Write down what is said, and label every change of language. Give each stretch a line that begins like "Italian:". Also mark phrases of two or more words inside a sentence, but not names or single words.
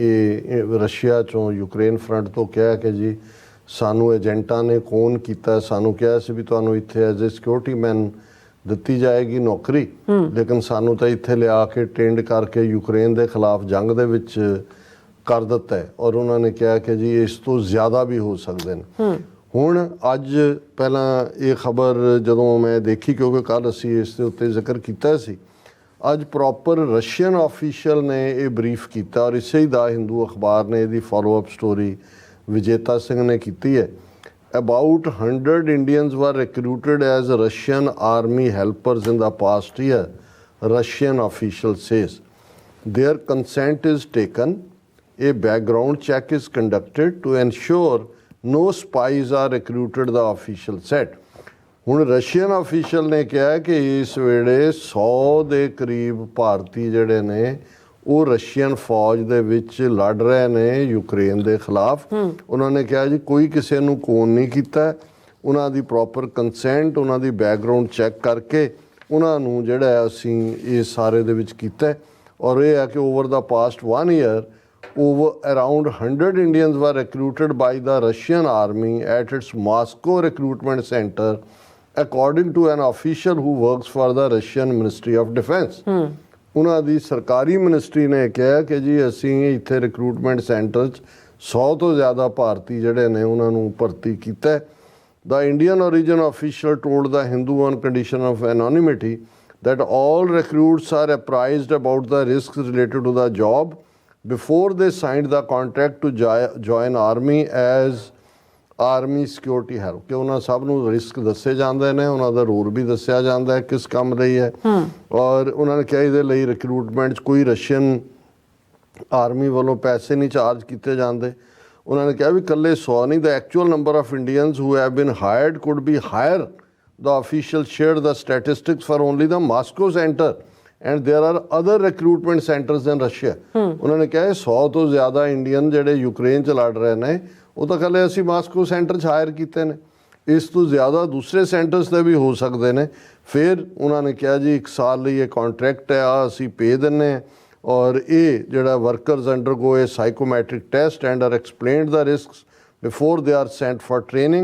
Punjabi: ਇਹ ਰਸ਼ੀਆ 'ਚੋਂ ਯੂਕਰੇਨ ਫਰੰਟ ਤੋਂ ਕਿਹਾ ਕਿ ਜੀ ਸਾਨੂੰ ਏਜੰਟਾਂ ਨੇ ਫੋਨ ਕੀਤਾ, ਸਾਨੂੰ ਕਿਹਾ ਸੀ ਵੀ ਤੁਹਾਨੂੰ ਇੱਥੇ
English: as a security man
Punjabi: ਦਿੱਤੀ ਜਾਏਗੀ ਨੌਕਰੀ, ਲੇਕਿਨ ਸਾਨੂੰ ਤਾਂ ਇੱਥੇ ਲਿਆ ਕੇ ਟ੍ਰੇਨਡ ਕਰਕੇ ਯੂਕਰੇਨ ਦੇ ਖਿਲਾਫ ਜੰਗ ਦੇ ਵਿੱਚ ਕਰ ਦਿੱਤਾ ਹੈ ਔਰ ਉਹਨਾਂ ਨੇ ਕਿਹਾ ਕਿ ਜੀ ਇਸ ਤੋਂ ਜ਼ਿਆਦਾ ਵੀ ਹੋ ਸਕਦੇ ਨੇ। ਹੁਣ ਅੱਜ ਪਹਿਲਾਂ ਇਹ ਖਬਰ ਜਦੋਂ ਮੈਂ ਦੇਖੀ ਕਿਉਂਕਿ ਕੱਲ੍ਹ ਅਸੀਂ ਇਸ ਦੇ ਉੱਤੇ ਜ਼ਿਕਰ ਕੀਤਾ ਸੀ, ਅੱਜ ਪ੍ਰੋਪਰ
English: Russian official
Punjabi: ਨੇ ਇਹ ਬਰੀਫ ਕੀਤਾ ਔਰ ਇਸੇ ਹੀ ਦਾ ਹਿੰਦੂ ਅਖਬਾਰ ਨੇ ਇਹਦੀ
English: follow-up story
Punjabi: ਵਿਜੇਤਾ ਸਿੰਘ ਨੇ ਕੀਤੀ ਹੈ।
English: About 100 Indians were recruited as Russian army helpers in the past year, Russian official says. Their consent is taken. A background check is conducted to ensure no spies are recruited, the official said.
Punjabi: ਹੁਣ
English: Russian official
Punjabi: ਨੇ ਕਿਹਾ ਕਿ ਇਸ ਵੇਲੇ 100 ਦੇ ਕਰੀਬ ਭਾਰਤੀ ਜਿਹੜੇ ਨੇ ਉਹ ਰਸ਼ੀਅਨ ਫੌਜ ਦੇ ਵਿੱਚ ਲੜ ਰਹੇ ਨੇ ਯੂਕਰੇਨ ਦੇ ਖਿਲਾਫ। ਉਹਨਾਂ ਨੇ ਕਿਹਾ ਜੀ ਕੋਈ ਕਿਸੇ ਨੂੰ ਕੋਨ ਨਹੀਂ ਕੀਤਾ, ਉਹਨਾਂ ਦੀ
English: proper consent,
Punjabi: ਉਹਨਾਂ ਦੀ
English: background check
Punjabi: ਕਰਕੇ ਉਹਨਾਂ ਨੂੰ ਜਿਹੜਾ ਅਸੀਂ ਇਸ ਸਾਰੇ ਦੇ ਵਿੱਚ ਕੀਤਾ ਔਰ ਇਹ ਹੈ ਕਿ
English: over the past 1 year around 100 Indians were recruited by the Russian army at its Moscow recruitment center, according to an official who works for the Russian Ministry of Defense.
Punjabi: ਉਹਨਾਂ ਦੀ ਸਰਕਾਰੀ ਮਿਨਿਸਟਰੀ ਨੇ ਕਿਹਾ ਕਿ ਜੀ ਅਸੀਂ ਇੱਥੇ
English: recruitment centre
Punjabi: 'ਚ 100 ਤੋਂ ਜ਼ਿਆਦਾ ਭਾਰਤੀ ਜਿਹੜੇ ਨੇ ਉਹਨਾਂ ਨੂੰ ਭਰਤੀ ਕੀਤਾ।
English: The Indian origin official told the Hindu on condition of anonymity that all recruits are apprised about the risks related to the job before they signed the contract to join army as army security
Punjabi: ਹੈ ਕਿ ਉਹਨਾਂ ਸਭ ਨੂੰ ਰਿਸਕ ਦੱਸੇ ਜਾਂਦੇ ਨੇ, ਉਹਨਾਂ ਦਾ ਰੂਲ ਵੀ ਦੱਸਿਆ ਜਾਂਦਾ ਹੈ ਕਿਸ ਕੰਮ ਲਈ ਹੈ। ਔਰ ਉਹਨਾਂ ਨੇ ਕਿਹਾ ਇਹਦੇ ਲਈ ਰਿਕਰੂਟਮੈਂਟ 'ਚ ਕੋਈ
English: Russian army
Punjabi: ਵੱਲੋਂ ਪੈਸੇ ਨਹੀਂ ਚਾਰਜ ਕੀਤੇ ਜਾਂਦੇ। ਉਹਨਾਂ ਨੇ ਕਿਹਾ ਵੀ ਇਕੱਲੇ 100 ਨਹੀਂ,
English: the actual number of Indians who have been hired could be higher. The officials shared the statistics for only the Moscow center, and there are other recruitment centers in Russia.
Punjabi: ਉਹਨਾਂ ਨੇ ਕਿਹਾ 100 ਤੋਂ ਜ਼ਿਆਦਾ ਇੰਡੀਅਨ ਜਿਹੜੇ ਯੂਕਰੇਨ 'ਚ ਲੜ ਰਹੇ ਨੇ ਉਹ ਤਾਂ ਇਕੱਲੇ ਅਸੀਂ ਮਾਸਕੋ ਸੈਂਟਰ 'ਚ ਹਾਇਰ ਕੀਤੇ ਨੇ, ਇਸ ਤੋਂ ਜ਼ਿਆਦਾ ਦੂਸਰੇ ਸੈਂਟਰਸ 'ਤੇ ਵੀ ਹੋ ਸਕਦੇ ਨੇ। ਫਿਰ ਉਹਨਾਂ ਨੇ ਕਿਹਾ ਜੀ 1 ਸਾਲ ਲਈ ਇਹ ਕੰਟਰੈਕਟ ਹੈ, ਆ ਅਸੀਂ ਪੇ ਦਿੰਦੇ ਹਾਂ ਔਰ ਇਹ ਜਿਹੜਾ
English: workers undergo a psychometric test and are explained the risks before they are sent for training.